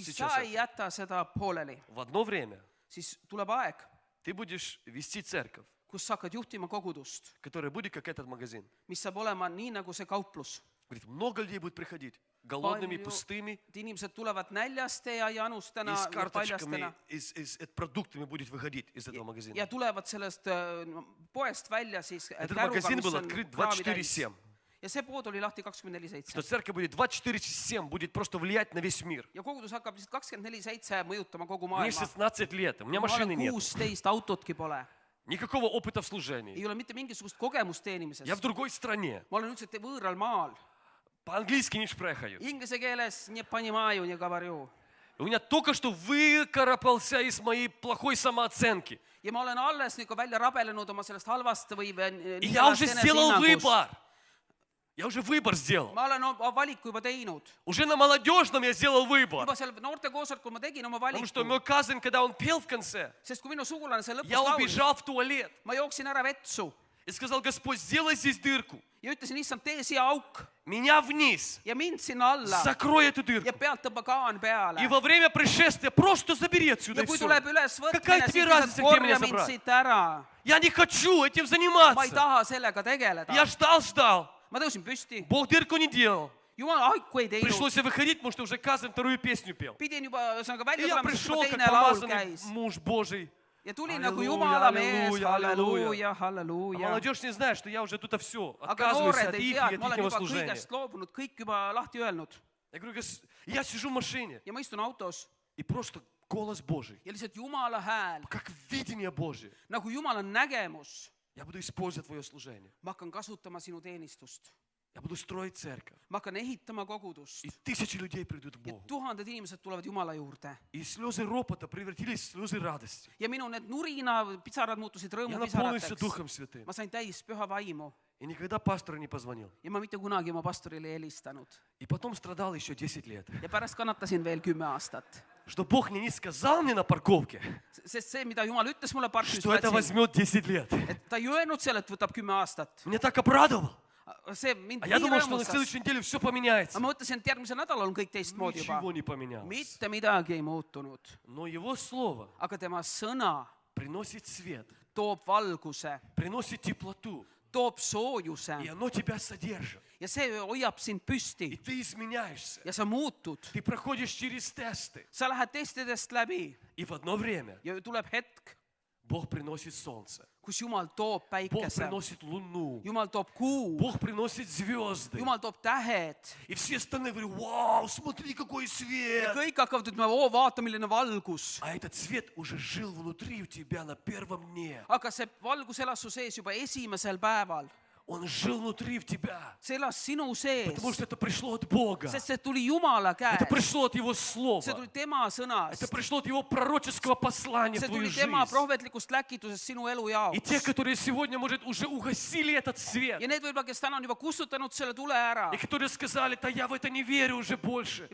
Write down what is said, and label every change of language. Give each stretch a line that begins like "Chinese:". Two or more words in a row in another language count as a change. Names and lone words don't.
Russian: Сейчас
Estonian: sa ei jäta seda pooleli,
Russian: в одно время
Estonian: siis tuleb aeg,
Russian: ты будешь вести церковь,
Estonian: kus sa hakkad juhtima kogudust,
Russian: которая будет как этот магазин.
Estonian: mis saab olema nii nagu see kauplus.
Russian: Говорит, много людей будет приходить, голодными,
Estonian: Palju-
Russian: пустыми,
Estonian: Et inimesed tulevad näljaste ja janustena
Russian: и с
Estonian: ja
Russian: карточками,
Estonian: paljastena
Russian: продуктами будет выходить из этого магазина.
Estonian: ja tulevad sellest poest välja siis
Russian: Этот
Estonian: käruga,
Russian: магазин
Estonian: mis
Russian: был
Estonian: on
Russian: открыт
Estonian: kraami täis.
Russian: 24/7.
Estonian: Ja see pood oli lahti
Russian: Что
Estonian: 24/7.
Russian: церковь будет 24/7, будет просто влиять на весь мир.
Estonian: Ja kogudus hakkab lihtsalt 24/7 mõjutama kogu
Russian: Мне
Estonian: maailma.
Russian: 16 лет, у меня
Estonian: Ma
Russian: машины
Estonian: olen
Russian: нет.
Estonian: 16, autotki pole.
Russian: никакого опыта в служении.
Estonian: ei ole mitte mingisugust kogemust teenimises.
Russian: Я в другой стране.
Estonian: ma olen üldse võõral maal.
Russian: По-английски не шпрехаю.
Estonian: Inglise keeles
Russian: не понимаю, не говорю. У меня только что выкарабкался из моей плохой самооценки.
Estonian: ja ma olen alles nagu välja rabelenud oma sellest halvast või
Russian: И я уже сделал
Estonian: enesehinnangust.
Russian: выбор. Я уже выбор сделал.
Estonian: ma olen oma valiku juba teinud.
Russian: Уже на молодежном я сделал выбор.
Estonian: juba seal noortekoosolekul ma tegin oma
Russian: Потому что
Estonian: valiku.
Russian: мой cousin, когда он пел в конце,
Estonian: sest kui minu sugulane seal lõpus
Russian: я
Estonian: laulis,
Russian: убежал в туалет
Estonian: ma jooksin ära vetsu
Russian: и сказал: Господь, сделай здесь дырку.
Estonian: ja ütlesin, issand, tee siia auk
Russian: Меня вниз.
Estonian: ja mind sinna alla
Russian: Закрой эту
Estonian: ja
Russian: дырку.
Estonian: pealt tõmba kaan peale.
Russian: И во время пришествия просто забери отсюда
Estonian: ja
Russian: и
Estonian: kui
Russian: все.
Estonian: tuleb üles
Russian: Какая
Estonian: võtmine,
Russian: тебе
Estonian: siis
Russian: разница,
Estonian: lihtsalt
Russian: где меня
Estonian: korja mind
Russian: забрать?
Estonian: siit ära.
Russian: Я не хочу этим
Estonian: ma ei
Russian: заниматься.
Estonian: taha sellega tegeleda.
Russian: Я ждал.
Estonian: ma tõusin püsti.
Russian: Бог дырку не делал.
Estonian: jumal aiku ei teinud.
Russian: Пришлось выходить, потому что уже cousin вторую песню пел.
Estonian: pidin juba ühesõnaga
Russian: И
Estonian: välja
Russian: я
Estonian: tulema, sest
Russian: пришел
Estonian: juba
Russian: как
Estonian: teine laul
Russian: помазанный
Estonian: käis.
Russian: муж Божий.
Estonian: ja tuli nagu Halleluuja, jumala mees, halleluuja, halleluuja. halleluuja,
Russian: А
Estonian: halleluuja.
Russian: молодежь не знает, что я уже тут все
Estonian: aga
Russian: отказываюсь
Estonian: noored
Russian: от
Estonian: ei
Russian: их и
Estonian: tea,
Russian: от
Estonian: et ma olen
Russian: ихнего
Estonian: juba
Russian: служения.
Estonian: kõigest loobunud, kõik juba lahti öelnud.
Russian: Я говорю: я сижу в машине,
Estonian: ja ma istun autos
Russian: и просто голос Божий,
Estonian: ja lihtsalt jumala hääl,
Russian: как видение Божие.
Estonian: nagu jumala nägemus.
Russian: Я буду использовать твое служение.
Estonian: ma hakkan kasutama sinu teenistust.
Russian: Я буду строить церковь.
Estonian: ma hakkan ehitama kogudust.
Russian: И тысячи людей придут к
Estonian: ja
Russian: Богу.
Estonian: tuhanded inimesed tulevad Jumala juurde.
Russian: И слезы ропота превратились в слезы радости.
Estonian: ja minu need nurina pisarad muutusid
Russian: Я наполнился
Estonian: rõõmupisarateks.
Russian: Духом Святым.
Estonian: ma sain täis püha vaimu
Russian: И никогда пастору не позвонил.
Estonian: ja ma mitte kunagi oma pastorile ei helistanud.
Russian: И потом страдал еще 10 лет.
Estonian: ja pärast kannatasin veel 10 aastat.
Russian: Что Бог мне не сказал мне на парковке,
Estonian: sest see, mida Jumal ütles mulle parkis
Russian: что это возьмет 10 лет.
Estonian: et ta ei öelnud selle, et võtab 10 aastat.
Russian: Меня так обрадовал.
Estonian: see mind
Russian: А я
Estonian: nii
Russian: думал, что на
Estonian: rõõmustas.
Russian: следующей неделе все поменяется.
Estonian: aga ma mõtlesin, et järgmisel nädalal on kõik teistmoodi juba.
Russian: Ничего не поменялось.
Estonian: mitte midagi ei muutunud.
Russian: Но Его Слово
Estonian: aga tema sõna
Russian: приносит свет,
Estonian: toob valguse,
Russian: приносит теплоту.
Estonian: toob soojuse
Russian: И оно тебя содержит.
Estonian: ja see hoiab sind
Russian: И
Estonian: püsti
Russian: ты изменяешься.
Estonian: ja sa muutud.
Russian: Ты проходишь через тесты.
Estonian: sa lähed testidest läbi
Russian: И в одно время
Estonian: ja tuleb hetk,
Russian: Бог приносит солнце.
Estonian: kus Jumal toob
Russian: Бог
Estonian: päikese,
Russian: приносит луну.
Estonian: Jumal toob kuu,
Russian: Бог приносит звезды.
Estonian: Jumal toob tähed
Russian: И все остальные говорят: вау, смотри, какой
Estonian: ja
Russian: свет.
Estonian: kõik hakkavad ütlema, oo, vaata, milline valgus.
Russian: А этот свет уже жил внутри у тебя на первом дне.
Estonian: aga see valgus elas su sees juba esimesel päeval.
Russian: Он жил внутри в тебя.
Estonian: see elas sinu sees,
Russian: Потому что это пришло от Бога.
Estonian: sest see tuli Jumala
Russian: Это
Estonian: käest.
Russian: пришло от Его Слова.
Estonian: see tuli tema sõnast,
Russian: Это пришло от Его пророческого послания в
Estonian: see
Russian: твою
Estonian: tuli tema
Russian: жизнь.
Estonian: prohvetlikust läkitusest sinu elu
Russian: И те,
Estonian: jaoks.
Russian: которые сегодня, может, уже угасили этот свет.
Estonian: ja need võib-olla, kes täna on juba kustutanud selle tule ära
Russian: И которые сказали: да я в это не верю уже больше.